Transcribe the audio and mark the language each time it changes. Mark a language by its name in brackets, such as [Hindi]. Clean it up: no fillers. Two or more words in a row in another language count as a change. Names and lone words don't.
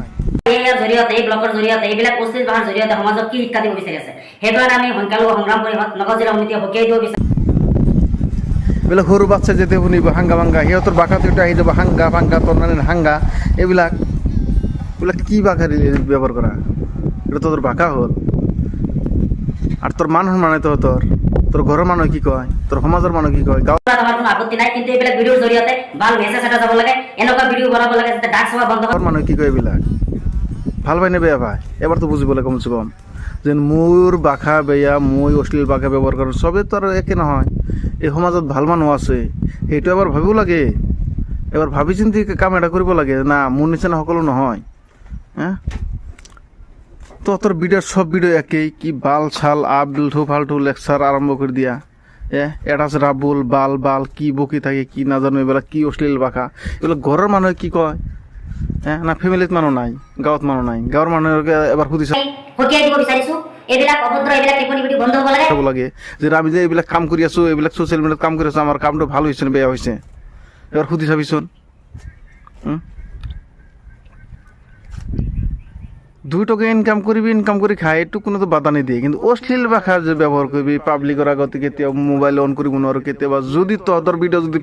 [Assamese] ইয়াৰ জৰিয়তে এই ব্লগৰ জৰিয়তে এইবিলাক অশ্লীল ভাষাৰ জৰিয়তে সমাজক কি শিক্ষা দিব বিচাৰি আছে সেইকাৰণে আমি সংখ্যালঘু সংগ্ৰাম পৰিষদ নগাঁও জিলা সমিতিয়ে সকীয়াই দিব বিচাৰো এইবিলাক সৰু বাচ্চা যেতিয়া শুনিব হাংগা ভাংগা সিহঁতৰ ভাষাটো এটা আহি যাব হাংগা ভাংগা তোৰ হাংগা এইবিলাক কি ভাষা ব্যৱহাৰ কৰা এটা [Bangla] তোর ভাষা হল আর তোর মান সন্মান তোর ঘরের মানুষ কি কয় তোর সমাজের মানুষ কি কয় [Assamese] গাঁৱত আমার কোনো আপত্তি নাই কিন্তু এইবিলাক ভিডিওৰ জৰিয়তে ভাল মেছেজ এটা যাব লাগে এনেকুৱা ভিডিও বনাব লাগে যাতে ডাক সভা বন্ধ হয় মানুষ কি কয় এইবিলাক ভাল পাই নে বেয়া পায় এবার তো বুঝিব লাগে কমসে কম যে মোৰ ভাষা বেয়া মই অশ্লীল ভাষা ব্যৱহাৰ কৰোঁ চবেই তো আৰু একে নহয় এই সমাজত ভাল মানুহ আছে সেইটো এবাৰ ভাবিব লাগে এবাৰ ভাবি চিন্তি কাম এটা কৰিব লাগে না মোৰ নিচিনা সকলো নহয় [Bangla] তোর ভিডিওর সব ভিডিও একই কি বাল ছাল আবলু ফালতু লেকচার আরম্ভ করে দিয়া এটা আছে রাবুল বাল কি বকি থাকে কি না জানো এবার কি অশ্লীল ভাষা এগুলো ঘরের মানুষ কি কয় না ফ্যামিলিত মানুষ নাই গাঁৱত মানুষ নাই [Assamese] গাঁৱৰ মানুহে এবাৰ সুধিছে লাগে যে আমি যে এইবিলাক কাম কৰি আছো এইবিলাক ছ'চিয়েল মিডিয়াত কাম কৰি আছো আমাৰ কামটো ভাল হৈছে নে বেয়া হৈছে এবাৰ সুধি চাবিচোন 2 টাকা ইনকাম কৰি খাই এইটো কোনো বাধা নিদিয়ে কিন্তু অশ্লীল ভাষা যে ব্যৱহাৰ কৰিবি পাব্লিকৰ আগতে কেতিয়াও মোবাইল অন কৰিব নোৱাৰো কেতিয়াবা যদি তহঁতৰ ভিডিঅ' যদি